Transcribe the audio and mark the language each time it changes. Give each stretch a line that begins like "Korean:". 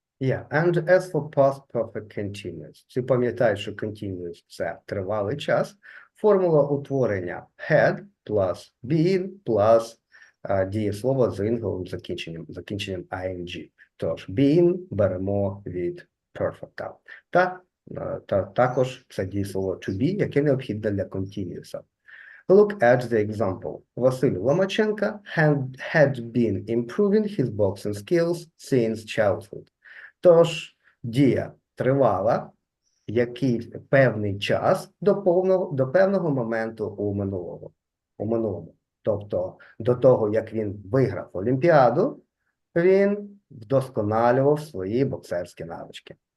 English: Yeah, and as for past perfect continuous,
Ukrainian: ти пам'ятаєш, що continuous – це тривалий час. Формула утворення had plus been plus дієслово з інговим закінченням ing. Тож, been беремо від perfect. Та також це дієслово to be, яке необхідне для continuous.
English: Look at the example. Василь Ломаченко had been improving his boxing skills since childhood.
Ukrainian: Тож, дія тривала який певний час до певного моменту у минулому. Тобто, до того, як він виграв Олімпіаду, він вдосконалював свої боксерські навички.